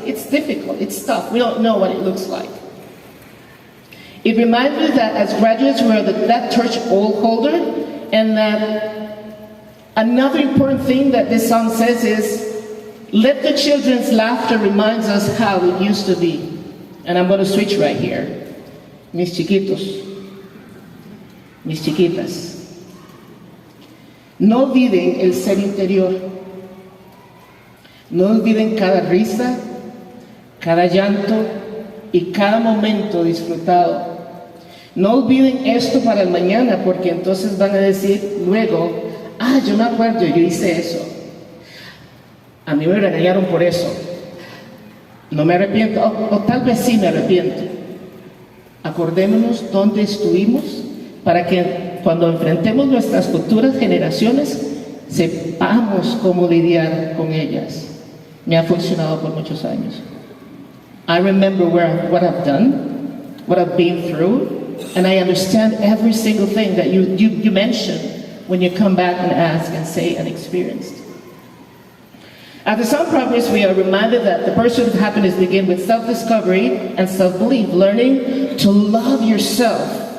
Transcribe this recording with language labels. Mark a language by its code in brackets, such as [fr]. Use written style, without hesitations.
[en] It's difficult, it's tough. We don't know what it looks like. It reminds me that as graduates, we are that torch holder, and that another important thing that this song says is, let the children's laughter reminds us how it used to be. And I'm going to switch right here. [es] Mis chiquitos, mis chiquitas, no olviden el ser interior. No olviden cada risa, cada llanto y cada momento disfrutado. No olviden esto para el mañana, porque entonces van a decir luego, yo me acuerdo, yo hice eso. A mí me regañaron por eso. No me arrepiento, o tal vez sí me arrepiento. Acordémonos dónde estuvimos para que cuando enfrentemos nuestras futuras generaciones sepamos cómo lidiar con ellas. Me ha funcionado por muchos años. [en] I remember what I've done, what I've been through, and I understand every single thing that you mentioned when you come back and ask and say and experienced. At the Sound Progress, we are reminded that the pursuit of happiness begins with self-discovery and self-belief, learning to love yourself.